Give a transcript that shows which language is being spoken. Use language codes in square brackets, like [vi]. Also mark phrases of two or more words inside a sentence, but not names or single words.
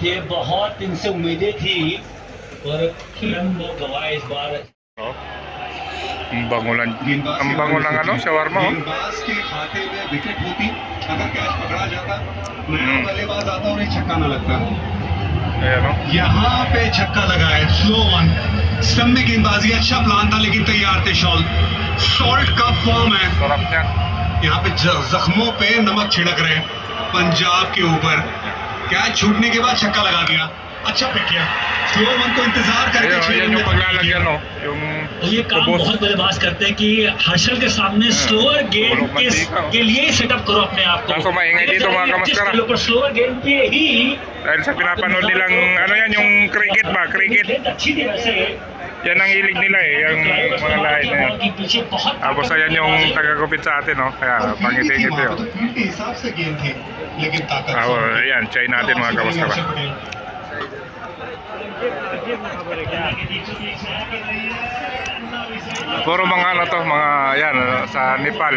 [tl] Oh. Ang bango ng ano, shawarma, oh. Ayan, oh. [hi] यहाँ पे छक्का लगा है, [en] slow one, [hi] स्टंप में गेंदबाजी अच्छा प्लान था लेकिन तैयार थे सॉल्ट का फॉर्म है। [tl] Sarap niya. [hi] यहाँ पे जख्मों पे नमक छिड़क रहे हैं पंजाब के ऊपर। कैच छूटने के बाद छक्का लगा दिया, अच्छा पिक किया। [en] slow one [hi] को इंतजार करके [tl] Ayun, yung paglalagyan, no? Yung [hi] ये काम बहुत बल्लेबाज करते हैं कि हर्षल के सामने [en] slower game [hi] के लिए ही सेटअप करो अपने आप को। [tl] Kaso maingay dito mga kamaskara. [en] slower game [hi] पे ही [tl] Dahil sa pinapanood nilang ano yan, yung cricket ba? Cricket. [hi] अच्छी तरह से [tl] Yan ang hilig nila, yung mga lahi na yan. Tapos ayan yung tagagupit sa atin, no? Kaya pangiti-ngiti, oh. Ayan, chai natin mga kamaskara. Puro mga ano to, mga yan, sa Nepal.